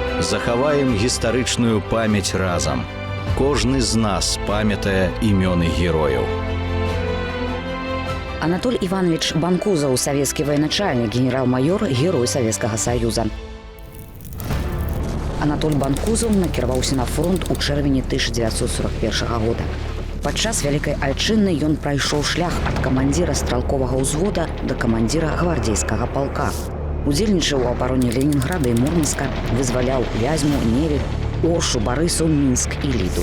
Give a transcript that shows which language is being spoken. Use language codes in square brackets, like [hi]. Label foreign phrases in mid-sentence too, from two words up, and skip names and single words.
[be] захаваем гістарычную памяць разам. Кожны з нас памятае імёны герояў. [ru] Анатоль Иванович Банкузов, советский военачальник, генерал-майор, герой Советского Союза. [be] Анатоль Банкузов накіраваўся на фронт у чэрвені 1941 года. Падчас Вялікай Айчынны ён прайшоў шлях ад камандзіра стралковага ўзвода да камандзіра гвардзейскага палка. Удзельнічаў у абароне Ленінграда і Мурманска, вызваляў Вязьму, Невель, Оршу, Барысаў, Мінск і Ліду.